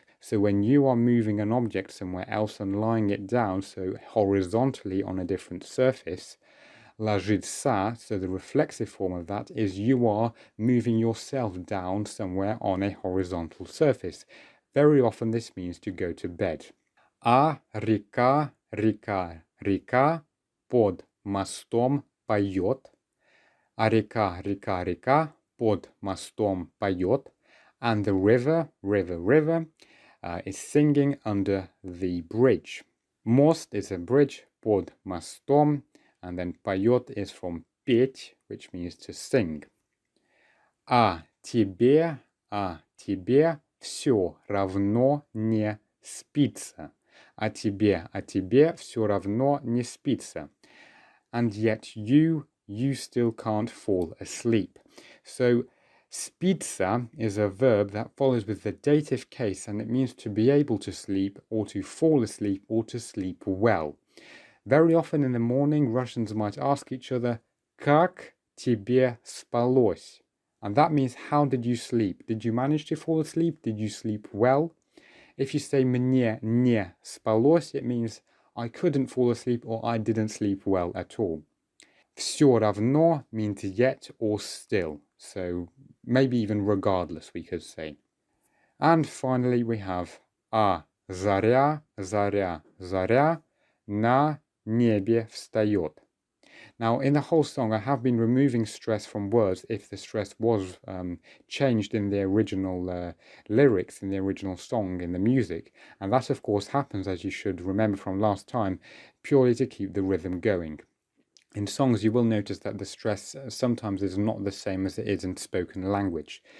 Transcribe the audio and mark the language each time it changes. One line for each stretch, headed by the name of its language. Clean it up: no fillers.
English: So when you are moving an object somewhere else and lying it down, so horizontally on a different surface, ложится, so the reflexive form of that is you are moving yourself down somewhere on a horizontal surface. Very often this means to go to bed.
Russian: А река, река, река под мостом поёт. А река, река, река под мостом поёт.
English: And the river, river, river is singing under the bridge. Мост is a bridge,
Russian: под мостом,
English: and then поёт is from петь, which means to sing.
Russian: А тебе все равно не спится. А тебе все равно не спится.
English: And yet you still can't fall asleep. So spится is a verb that follows with the dative case, and it means to be able to sleep or to fall asleep or to sleep well. Very often in the morning, Russians might ask each other,
Russian: как тебе спалось?
English: And that means, how did you sleep? Did you manage to fall asleep? Did you sleep well? If you say
Russian: мне не спалось,
English: it means I couldn't fall asleep or I didn't sleep well at all.
Russian: Всё равно
English: means yet or still, so maybe even regardless, we could say. And finally we have
Russian: заря, заря, заря на небе встаёт.
English: Now, in the whole song, I have been removing stress from words if the stress was changed in the original lyrics, in the original song, in the music. And that, of course, happens, as you should remember from last time, purely to keep the rhythm going. In songs, you will notice that the stress sometimes is not the same as it is in spoken language.